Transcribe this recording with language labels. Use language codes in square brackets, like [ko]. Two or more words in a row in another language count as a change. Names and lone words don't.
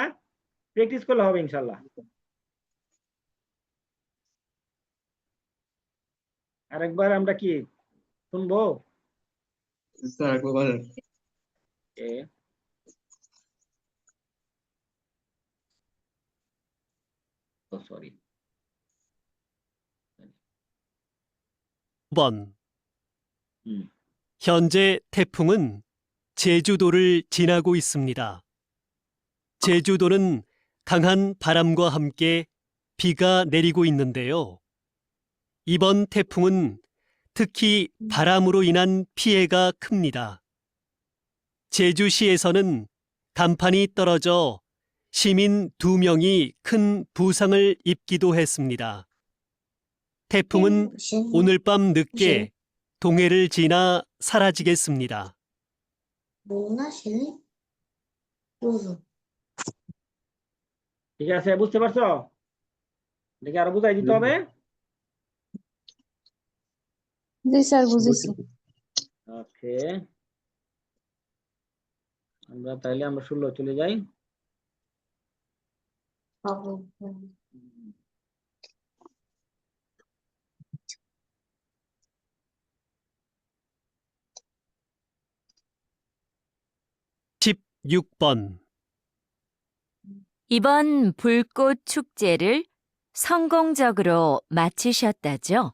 [bn] প্র্যাকটিস করলে হবে ইনশাল্লাহ। আরেকবার আমরা কি শুনবো? স্যার একবার বলেন। সরি, [ko] 5번. 현재 태풍은 제주도를 지나고 있습니다. 제주도는 강한 바람과 함께 비가 내리고 있는데요. 이번 태풍은 특히 바람으로 인한 피해가 큽니다. 제주시에서는 간판이 떨어져 시민 2명이 큰 부상을 입기도 했습니다. 태풍은 오늘 밤 늦게 동해를 지나 사라지겠습니다. [bn] ঠিক আছে, বুঝতে পারছো? দেখে আরো বুঝাই দিতে হবে। জি স্যার বুঝেছি। ওকে, আমরা তাইলে আমরা 16 চলে যাই। [ko] 십 6번. 이번 불꽃 축제를 성공적으로 마치셨다죠?